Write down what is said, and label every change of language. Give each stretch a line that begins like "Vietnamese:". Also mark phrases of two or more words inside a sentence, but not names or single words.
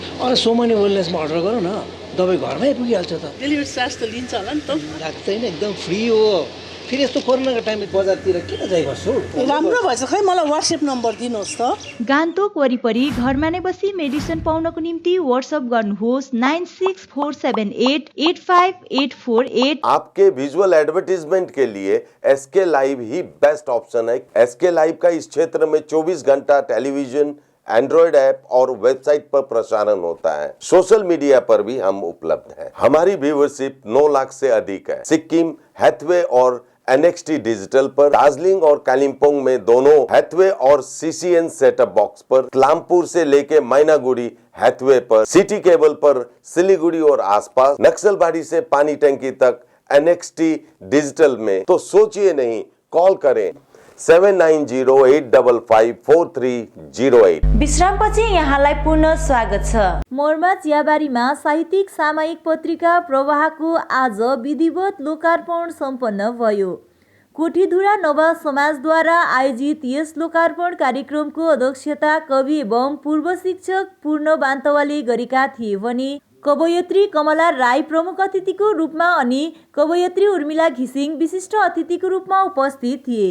Nepali: अरे सोमनी वेलनेसमा अर्डर गरौँ न, दबाई घरमै पुगिहाल्छ त। डेलिभरी चार्ज त लिन्छ होला नि त? लाग्दैन, एकदम फ्री हो। फेरि यस्तो कोरोनाको टाइममा बजारतिर किन जाइ बस्छु राम्रो भएछ खै मलाई WhatsApp नम्बर दिनुहोस् त गान्तोक वरिपरि घरमा नै बसी मेडिसिन पाउनको निम्ति WhatsApp गर्नुहोस् 9647885848।
Hindi: आपके
English: visual advertisement
Hindi: के लिए SK लाइव ही
English: best option
Hindi: है। SK लाइव का इस क्षेत्र में 24 घंटा
English: television, Android app
Hindi: और वेबसाइट पर प्रसारण होता है।
English: social media
Hindi: पर भी हम उपलब्ध हैं। हमारी व्यूवरशिप 9 लाख से अधिक है। सिक्किम, हैथवे और NXT डिजिटल पर, दार्जिलिंग और कालिम्पोंग में दोनों हैथवे और CCN
English: setup box
Hindi: पर, क्लामपुर से लेके मैनागुड़ी हैथवे पर,
English: city cable
Hindi: पर सिलीगुड़ी और आसपास, नक्सलबाड़ी से पानी टंकी तक NXT डिजिटल में। तो सोचिए नहीं, कॉल करें 7908554308।
Nepali: विश्रामपछि यहाँलाई पुनः स्वागत छ। मोरमा चियाबारीमा साहित्यिक सामायिक पत्रिका प्रवाहको आज विधिवत लोकार्पण सम्पन्न भयो। कोठीधुरा नवा समाजद्वारा आयोजित यस लोकार्पण कार्यक्रमको अध्यक्षता कवि एवं पूर्व शिक्षक पूर्ण बान्तवाले गरेका थिए भने कवयत्री कमला राई प्रमुख अतिथिको रूपमा अनि कवयत्री उर्मिला घिसिङ विशिष्ट अतिथिको रूपमा उपस्थित थिए।